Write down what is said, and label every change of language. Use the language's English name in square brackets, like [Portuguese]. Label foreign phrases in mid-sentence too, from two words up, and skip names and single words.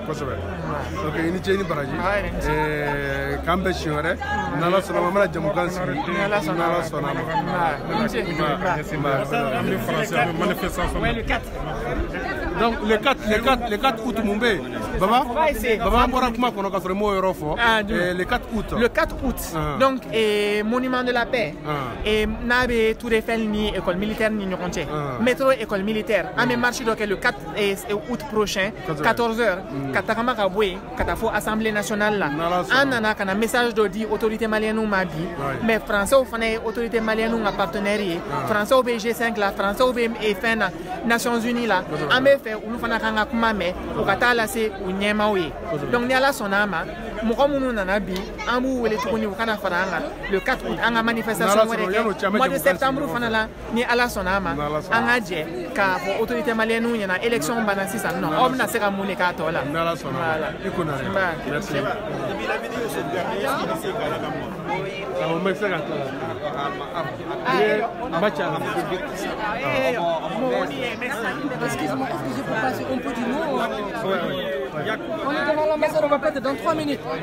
[Bambara] kosɛbɛ ok i ni ce i ni baraji k'an bɛn siɲɛ wɛrɛ n'ala sɔnna ma an bɛna jamukan sigi n'ala sɔnna ma. [French] donc le 4 août [Bambara] mun bɛ yen Baba an bɔra kuma kɔnɔ ka sɔrɔ i m'o yɔrɔ fɔ [French] le 4 août. Le 4 août donc monument de la paix [Bambara] n'a bɛ Tour Eiffel ni école militaire ni ɲɔgɔn cɛ [French] métro école militaire [Bambara] an bɛ marche dɔ kɛ [French] le 4 août prochain 14h [Bambara] ka tagama ka bɔ yen ka taa fɔ [French] assemblée nationale [Bambara] la an nana ka na message dɔ di [French] autorité malienne [Bambara] ma bi mais français fana ye [French] autorité malienne [Bambara] ka partenaire ye français bɛ G5 la français bɛ fɛn na Nations Unies la an bɛ fɛ olu fana kan ka kuma mɛn u ka taa lase u ɲɛmaaw ye donc ni ala sɔnna a ma mɔgɔ minnu nana bi an b'u wele tuguni u kana fara an kan [French] le 4 août [Bambara] an ka manifestation wɛrɛ kɛ [French] mois de septembre [Bambara] fana la ni ala sɔnna a ma an ka jɛ k'a fɔ [French] autorité malienne [Bambara] ɲɛna élection banna sisan nɔ aw bɛna se ka mun de k'a tɔ la. [French] Merci. Excuse-moi, est-ce que je peux passer un petit mot? On est devant l'ambassade, on va peut-être dans 3 minutes.